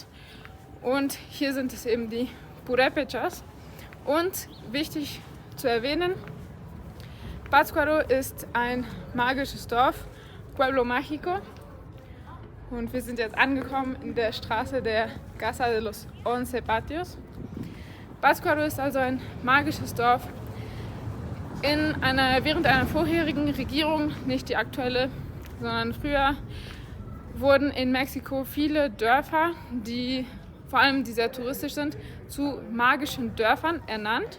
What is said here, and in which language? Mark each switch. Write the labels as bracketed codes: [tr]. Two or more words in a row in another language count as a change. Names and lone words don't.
[de] Und hier sind es eben die Purépechas. Und wichtig zu erwähnen, Pátzcuaro ist ein magisches Dorf [es] Pueblo Mágico [de] und wir sind jetzt angekommen in der Straße der Casa de los 11 Patios. Pátzcuaro ist also ein magisches Dorf. Während einer vorherigen Regierung, nicht die aktuelle, sondern früher, wurden in Mexiko viele Dörfer, die vor allem die sehr touristisch sind, zu magischen Dörfern ernannt.